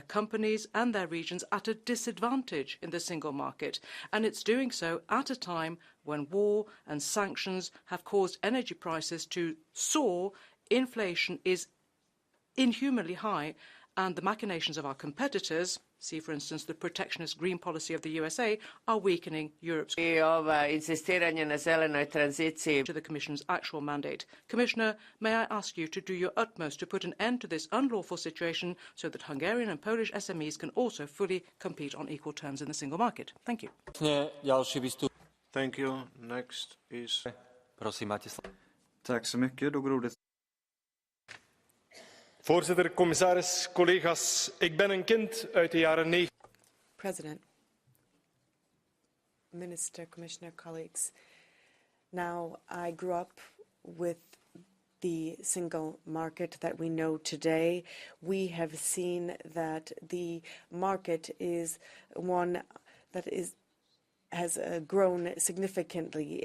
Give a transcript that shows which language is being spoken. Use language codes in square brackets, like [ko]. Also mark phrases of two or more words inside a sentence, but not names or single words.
[en] companies and their regions at a disadvantage in the single market, and it's doing so at a time when war and sanctions have caused energy prices to soar, inflation is inhumanly high, and the machinations of our competitors, see for instance the protectionist green policy of the USA, are weakening Europe's to the Commission's actual mandate. Commissioner, may I ask you to do your utmost to put an end to this unlawful situation so that Hungarian and Polish SMEs can also fully compete on equal terms in the single market? Thank you. Thank you. Next is... [sv] Tack så mycket. Då går ordet. [nl] Voorzitter, commissaris, collega's, ik ben een kind uit de jaren 90. [en] President, Minister, Commissioner, colleagues, now I grew up with the single market that we know today. We have seen that the market is one that has grown significantly.